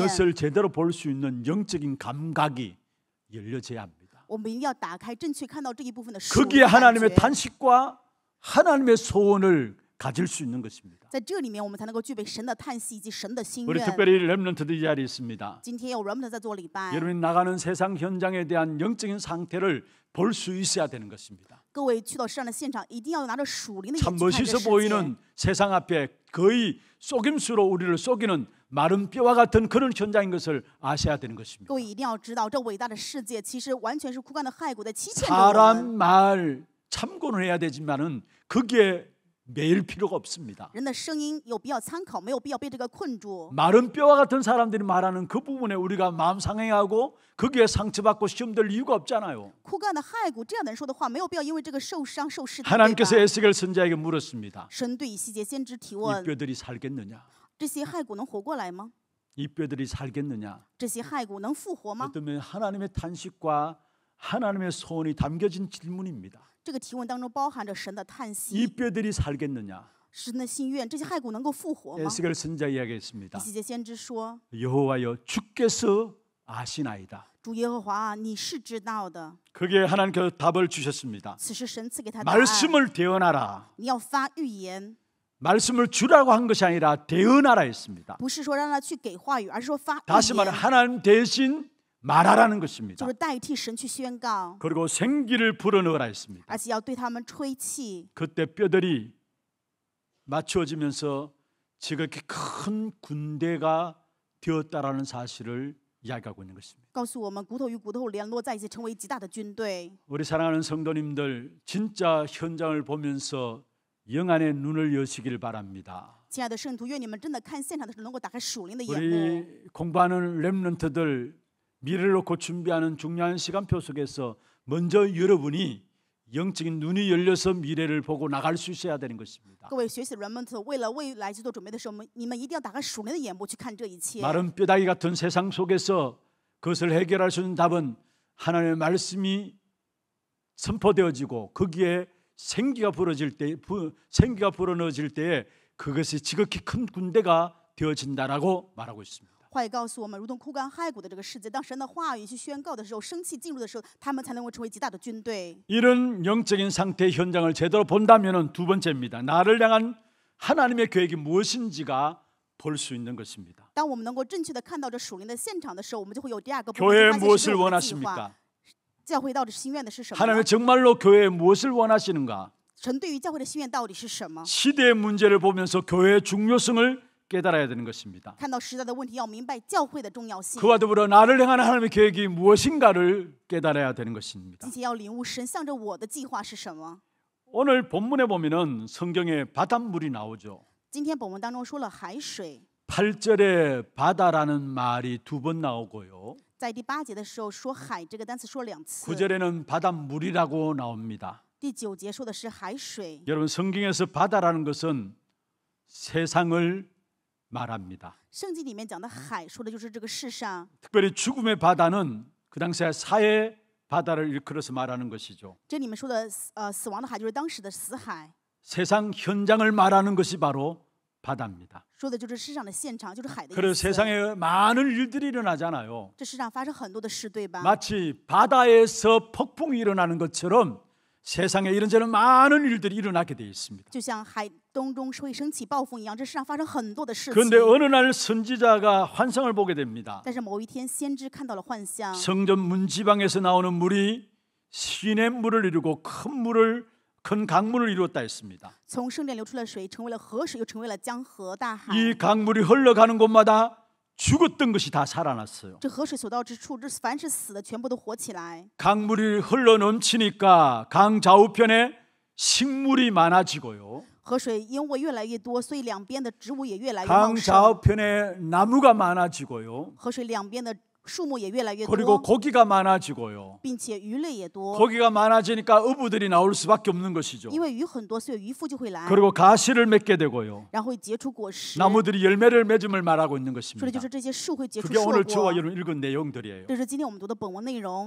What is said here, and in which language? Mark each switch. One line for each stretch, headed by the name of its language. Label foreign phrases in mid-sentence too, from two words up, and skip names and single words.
Korean: 이것을 제대로 볼 수 있는 영적인 감각이 열려져야 합니다.
Chinese: 我们一定要打开正确看到这一部分的属灵
Korean: 거기에
Chinese: 感
Korean: 하나님의
Chinese: 觉，
Korean: 탄식과 하나님의 소원을 가질 수 있는 것입니다.
Chinese: 在这里面我们才能够具备神的叹息以及神的心
Korean: 우리
Chinese: 愿。
Korean: 특별히 렘넌트들 이 자리에 있습니다.
Chinese: 今天有 remnant 在做礼拜，
Korean: 여러분이 나가는 세상 현장에 대한 영적인 상태를 볼 수 있어야 되는 것입니다.
Chinese: 各位去到世上的现场，一定要拿着属灵的
Korean: 참
Chinese: 眼去看这
Korean: 멋있어
Chinese: 世界。
Korean: 보이는 세상 앞에 거의 속임수로 우리를 속이는 마른 뼈와 같은 그런 현장인 것을 아셔야 되는 것입니다.
Chinese: 各位一定要知道，这伟大的世界其实完全是枯干的骸骨在欺骗着我
Korean: 사람
Chinese: 们。
Korean: 말 참고는 해야 되지만은 거기에 매일 필요가 없습니다.
Chinese: 人的声音有必要参考，没有必要被这个困住。
Korean: 마른 뼈와 같은 사람들이 말하는 그 부분에 우리가 마음 상해하고 거기에 상처받고 시험될 이유가 없잖아요.
Chinese: 枯干的骸骨这样的人说的话，没有必要因为这个受伤受试探。对
Korean: 하나님께서
Chinese: 吧
Korean: 에스겔 선지자에게 물었습니다.
Chinese: 神对以西结先知提
Korean: 이
Chinese: 问：
Korean: 뼈들이 살겠느냐?
Chinese: 这些骸骨能活过来吗？
Korean: 이 뼈들이 살겠느냐?
Chinese: 这些骸骨能复活吗？
Korean: 어쩌면 하나님의 탄식과 하나님의 소원이 담겨진 질문입니다.
Chinese: 这个提问当中包含着神的叹
Korean: 이
Chinese: 息、
Korean: 뼈들이 살겠느냐?
Chinese: 神的心愿。这些骸骨能够复活吗？
Korean: 에스겔 선지자
Chinese: 以
Korean: 이야기했습니다.
Chinese: 西结先知说
Korean: 여호와여 주께서 아시나이다. ：“
Chinese: 主耶和华啊，你是知道的。
Korean: 그게 하나님께서 답을 주셨습니다.
Chinese: 此时神赐给他答案，
Korean: 말씀을 대언하라.
Chinese: 你要发预言，
Korean: 말씀을 주라고 한 것이 아니라 대언하라 했습니다.
Chinese: 不是说让他去给话语，而是说发预
Korean: 다시 말해
Chinese: 言，
Korean: 하나님 대신 말하라는 것입니다.
Chinese: 就是代替神去宣告，
Korean: 그리고 생기를 불어넣으라 했습니다.
Chinese: 而且要对他们吹气。
Korean: 그때 뼈들이 맞추어지면서 지극히 큰 군대가 되었다라는 사실을 이야기하고 있는 것입니다.
Chinese: 告诉我们，骨头与骨头联络在一起，成为极大的军队。
Korean: 우리 사랑하는 성도님들 진짜 현장을 보면서 영안의 눈을 여시길 바랍니다.
Chinese: 亲爱的圣徒，愿你们真的看现场的时候能够打开属灵的眼目。
Korean: 우리 공부하는 렘넌트들 미래를 놓고 준비하는 중요한 시간표 속에서 먼저 여러분이 영적인 눈이 열려서 미래를 보고 나갈 수 있어야 되는 것입니다.
Chinese: 各位学习的人们，为了未来去做准备的时候，你们一定要打开属灵的眼目去看这一切。
Korean: 마른 뼈다귀 같은 세상 속에서 그것을 해결할 수 있는 답은 하나님의 말씀이 선포되어지고 거기에 생기가 불어넣어질 때에 그것이 지극히 큰 군대가 되어진다라고 말하고 있습니다.
Chinese: 话语告诉我们，如同枯干骸骨的这个世界，当神的话语去宣告的时候，生气进入的时候，他们才能够成为极大的军队。
Korean: 이런 영적인 상태의 현장을 제대로 본다면은 두 번째입니다. 나를 향한 하나님의 계획이 무엇인지가 볼 수 있는 것입니다.
Chinese: 当我们能够正确的看到这属灵的现场的时候，我们就会有第二个部
Korean: 교회에
Chinese: 分，发现
Korean: 무엇을
Chinese: 神对我们的计
Korean: 원하십니까?
Chinese: 划。教会到底心愿的是什么呢？
Korean: 하나님의 정말로 교회에 무엇을 원하시는가?
Chinese: 神对于教会的心愿到底是什么？
Korean: 시대의 문제를 보면서 교회의 중요성을 깨달아야 되는 것입니다.
Chinese: 看到时代的问题，要明白教会的重要性，
Korean: 그와 더불어 나를 향한 하나님의 계획이 무엇인가를 깨달아야 되는 것입니다.
Chinese: 并且要领悟神向着我的计划是什么。
Korean: 오늘 본문에 보면은 성경에 바닷물이 나오죠.
Chinese: 今天本文当中说了海水，
Korean: 8절에 바다라는 말이 2번 나오고요.
Chinese: 在第8节的时候说海这个单词说了2次，
Korean: 9절에는 바닷물이라고 나옵니다.
Chinese: 第9节说的是海水。
Korean: 여러분 성경에서 바다라는 것은 세상을 말합니다.
Chinese: 圣经里面讲的海，说的就是这个世上。
Korean: 특별히 죽음의 바다는 그 당시에 사회 바다를 일컬어서 말하는 것이죠.
Chinese: 这里面说的死亡的海，就是当时的死海，
Korean: 세상 현장을 말하는 것이 바로 바다입니다.
Chinese: 说的就是世上的现场，就是海的意
Korean: 그래서
Chinese: 思。
Korean: 세상에 많은 일들이 일어나잖아요.
Chinese: 这世上发生很多的事，对吧？
Korean: 마치 바다에서 폭풍이 일어나는 것처럼 세상에 이런저런 많은 일들이 일어나게 되어 있습니다.
Chinese: 就像海东中会升起暴风一样，这世上发生很多的事情。
Korean: 그런데 어느 날 선지자가 환상을 보게 됩니다.
Chinese: 但是某一天，先知看到了幻象，
Korean: 성전 문지방에서 나오는 물이 시냇물을 이루고 큰 강물을 이루었다 했습니다.
Chinese: 从圣殿流出了水，成为了河水，又成为了江河大海。
Korean: 이 강물이 흘러가는 곳마다 죽었던 것이 다 살아났어요.
Chinese: 这河水所到之处，这凡是死的全部都活起来。
Korean: 강물이 흘러 넘치니까 강 좌우편에 식물이 많아지고요.
Chinese: 河水因为越来越多，所以两边的植物也越来越
Korean: 강
Chinese: 茂盛。
Korean: 좌우편에 나무가 많아지고요.
Chinese: 河水两边的树木也越来越
Korean: 그리고
Chinese: 多，
Korean: 고기가 많아지고요.
Chinese: 并且鱼类也多。
Korean: 고기가 많아지니까 어부들이 나올 수밖에 없는 것이죠.
Chinese: 因为鱼很多，所以渔夫就会来，
Korean: 그리고 가시를 맺게 되고요.
Chinese: 然后会结出果实。
Korean: 나무들이 열매를 맺음을 말하고 있는
Chinese: 说的
Korean: 것입니다.
Chinese: 就是这些树会结出
Korean: 그게
Chinese: 硕
Korean: 오늘
Chinese: 果。
Korean: 저와 여러분 읽은 내용들이에요.
Chinese: 这是今天我们读的本文内容。